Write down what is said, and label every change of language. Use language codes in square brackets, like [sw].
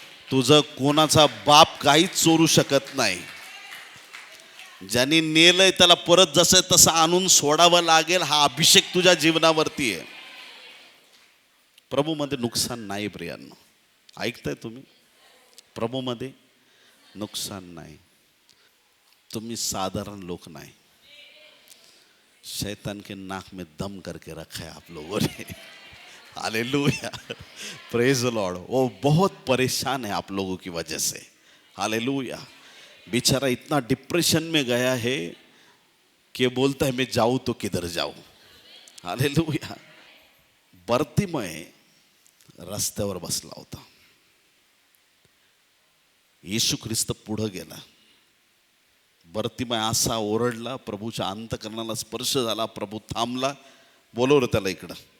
[mr] तुझं कोणाचा बाप काहीच चोरू शकत नाही. ज्यांनी नेलंय त्याला परत जसं तसं आणून सोडावं लागेल. हा अभिषेक तुझ्या जीवनावरती आहे. प्रभूमध्ये नुकसान नाही प्रियांनो. ऐकताय तुम्ही? प्रभूमध्ये नुकसान नाही. तुम्ही [hi] साधारण लोग नहीं. शैतान के नाक में दम करके रखा है आप लोगों ने. Hallelujah, [en] Praise the lord. [hi] वो बहुत परेशान है आप लोगों की वजह से. हालेलुया. बेचारा इतना डिप्रेशन में गया है कि बोलता है मैं जाऊं तो किधर जाऊं. हालेलुया. [mr] बर्तिमय रस्त्यावर बसला होता. येशू ख्रिस्त पुढे गेला. बर्तिमय असा ओरडला, प्रभूच्या अंतकरणाला स्पर्श झाला. प्रभू थांबला. बोलवलं त्याला इकडं.